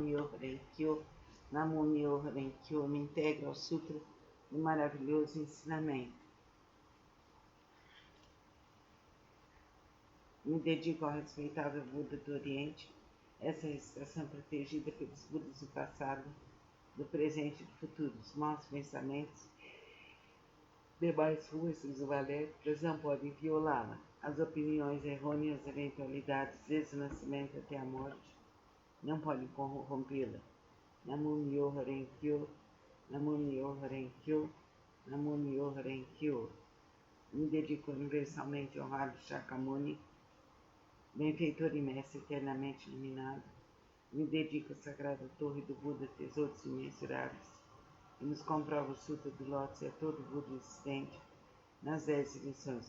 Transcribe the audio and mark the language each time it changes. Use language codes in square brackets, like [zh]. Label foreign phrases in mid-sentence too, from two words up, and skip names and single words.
[ja] Myoho Renkyo, Namo Myoho Renkyo, [pt] me integro ao Sutra do maravilhoso ensinamento. Me dedico ao respeitável Buda do Oriente, essa recitação protegida pelos Budas do passado, do presente e do futuro. Os maus pensamentos, demais forças maléficas não podem violá-la. As opiniões errôneas, eventualidades, desde o nascimento até a morte, não podem corrompê-la. [ja] Namo Myoho Renkyo, Namo Myoho Renkyo, Namo Myoho Renkyo. [pt] Me dedico universalmente ao honrado Shakyamuni, benfeitor e mestre eternamente iluminado. Me dedico à sagrada torre do Buda, tesouros imensuráveis, e nos comprova o Sutra do Lótus e a todo Buda existente nas 10 dimensões.